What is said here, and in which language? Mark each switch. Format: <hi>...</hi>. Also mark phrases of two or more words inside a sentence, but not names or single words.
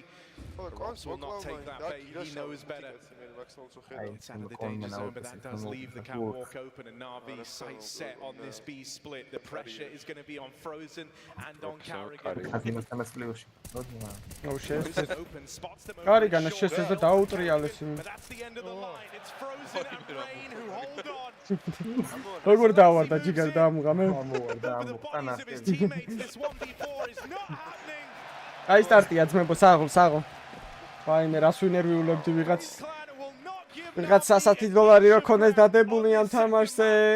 <en>Robs will not take that bait, he knows better. It's out of the danger zone, but that does leave the catwalk open, and Navi sights set on this B split. The pressure is going to be on Frozen and on Carrigan. Oh shit. Carrigan is just as a doubt reality. But that's the end of the line. It's Frozen and Rain who hold on.</en> <ka>როგორ დავარდა ჯიგარ დამღამე? აი სტარტია ძმებო, საღო. ვაიმე, რას ვინერვიულებდი ვიღაც $100 რო ქონდეს დადებული ამ თამაშზე.</ka>